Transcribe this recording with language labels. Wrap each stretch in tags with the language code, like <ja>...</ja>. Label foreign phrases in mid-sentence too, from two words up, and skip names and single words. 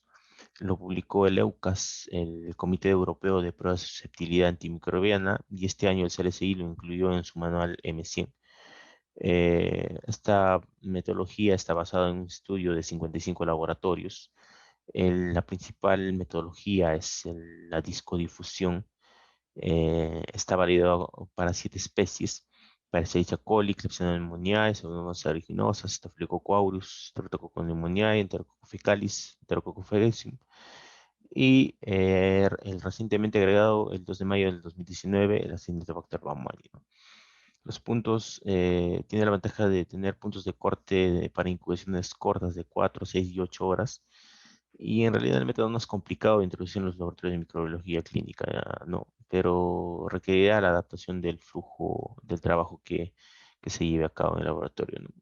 <es>Lo publicó el EUCAS, el Comité Europeo de Pruebas de Susceptibilidad Antimicrobiana, y este año el CLSI lo incluyó en su manual M100. Esta metodología está basada en un estudio de 55 laboratorios. La principal metodología es la discodifusión. Está validado para 7 especies: para Escherichia coli, Klebsiella pneumoniae, Pseudomonas aeruginosa, Staphylococcus aureus, Streptococcus pneumoniae, Enterococcus fecalis, Enterococcus faecium. Y el recientemente agregado, el 2 de mayo del 2019, el Acinetobacter baumannii, ¿no? Los puntos, tiene la ventaja de tener puntos de corte para incubaciones cortas de 4, 6 y 8 horas. Y en realidad el método no es complicado de introducir en los laboratorios de microbiología clínica, no, pero requerirá la adaptación del flujo del trabajo que se lleve a cabo en el laboratorio, ¿no?</es>